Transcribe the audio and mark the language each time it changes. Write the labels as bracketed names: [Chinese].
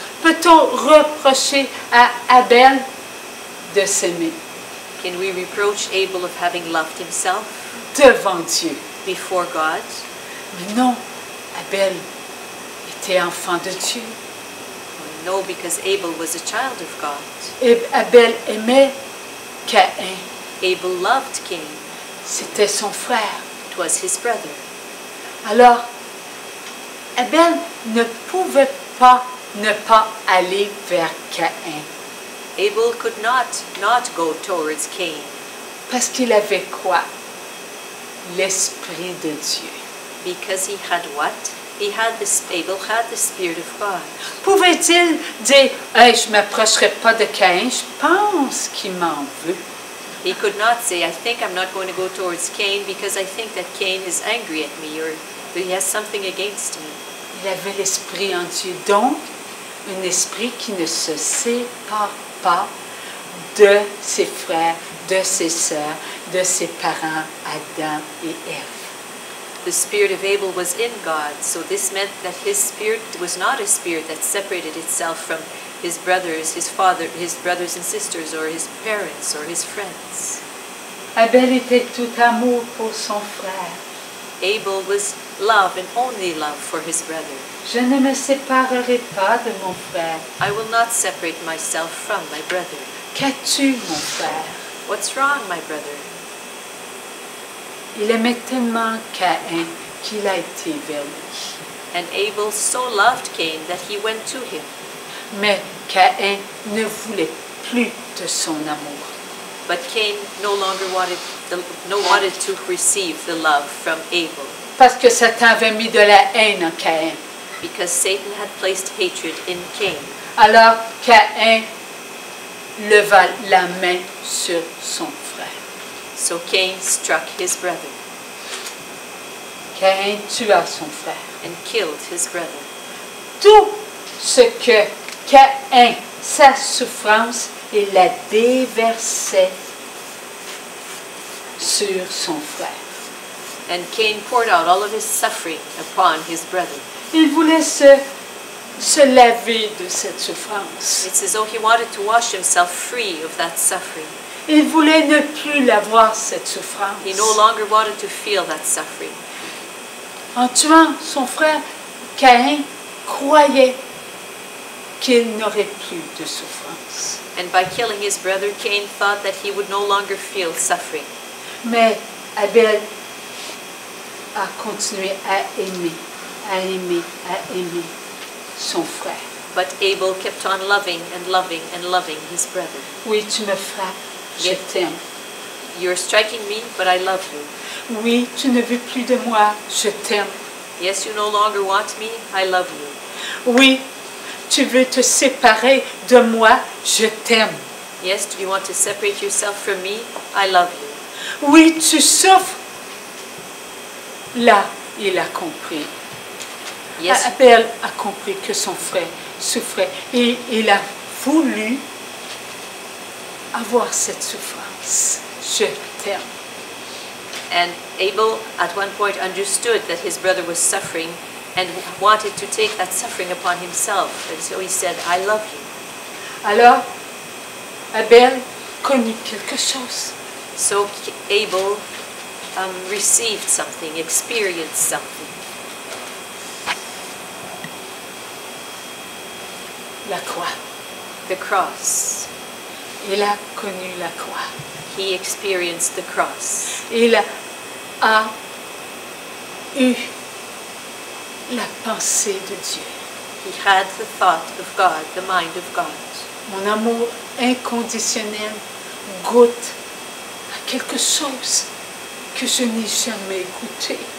[French] Peut-on reprocher à Abel de s'aimer [English] Can we reproach Abel of having loved himself [French] devant Dieu? [English] before God? [French] Mais non, Abel était enfant de Dieu. [English] No, because Abel was a child of God. [French] Et Abel aimait Caïn. [English] Abel loved Cain. [French] C'était son frère. [English] It was his brother. [French] Alors, Abel ne pouvait pas ne pas aller vers Caïn. [English] Abel could not go towards Cain [French] Parce qu'il avait quoi? L'Esprit de Dieu. [English] because he had what? Abel had the Spirit of God. [French] Pouvait-il dire, hey, je ne m'approcherai pas de Caïn, je pense qu'il m'en veut. [English] He could not say, I think I'm not going to go towards Cain because I think that Cain is angry at me or he has something against me. [French] Il avait l'Esprit en Dieu, donc un esprit qui ne se sépare pas de ses frères, de ses sœurs, de ses parents, Adam et Ève. [English] The spirit of Abel was in God, so this meant that his spirit was not a spirit that separated itself from his brothers, his father, his brothers and sisters, or his parents, or his friends. [French] Abel était tout amour pour son frère. [English] Abel was love and only love for his brother. [French] Je ne me séparerai pas de mon frère. [English] I will not separate myself from my brother. [French] Qu'as-tu, mon frère? [English] What's wrong, my brother? [French] Il aimait tellement Caïn qu'il a été vers lui. [English] And Abel so loved Cain that he went to him. [French] Mais Caïn ne voulait plus de son amour. [English] But Cain no longer wanted to receive the love from Abel, [French] Parce que Satan avait mis de la haine en Caïn. [English] because Satan had placed hatred in Cain. [French] Alors Caïn leva la main sur son frère. [English] So Cain struck his brother [French] Caïn tua son frère. [English] and killed his brother. [French] Tout ce que Caïn, sa souffrance, il la déversait sur son frère. [English] And Cain poured out all of his suffering upon his brother. [French] Il voulait se laver de cette souffrance. [English] It's as though he wanted to wash himself free of that suffering. [French] Il voulait ne plus l'avoir, cette souffrance. [English] He no longer wanted to feel that suffering. [French] En tuant son frère, Caïn croyait qu'il n'aurait plus de souffrance. [English] And by killing his brother, Cain thought that he would no longer feel suffering. [French] Mais Abel a continué à aimer, à aimer, à aimer son frère. [English] But Abel kept on loving and loving and loving his brother. [French] Oui, tu me frappes, je [English] Yes. [French] t'aime. [English] You're striking me, but I love you. [French] Oui, tu ne veux plus de moi, je t'aime. [English] Yes, you no longer want me, I love you. [French] Oui, tu veux te séparer de moi, je t'aime. [English] Yes, do you want to separate yourself from me? I love you. [French] Oui, tu souffres. Là, il a compris. [English] Yes, [French] Abel a compris que son frère souffrait et il a voulu avoir cette souffrance. Je t'aime. [English] and Abel at one point understood that his brother was suffering and wanted to take that suffering upon himself. And so he said, I love you. [French] Alors, Abel connut quelque chose. [English] So Abel received something, experienced something. [French] La croix. [English] The cross. [French] Il a connu la croix. [English] He experienced the cross. [French] Il a eu la pensée de Dieu. [English] He had the thought of God, the mind of God. [French] Mon amour inconditionnel goûte à quelque chose que je n'ai jamais goûté.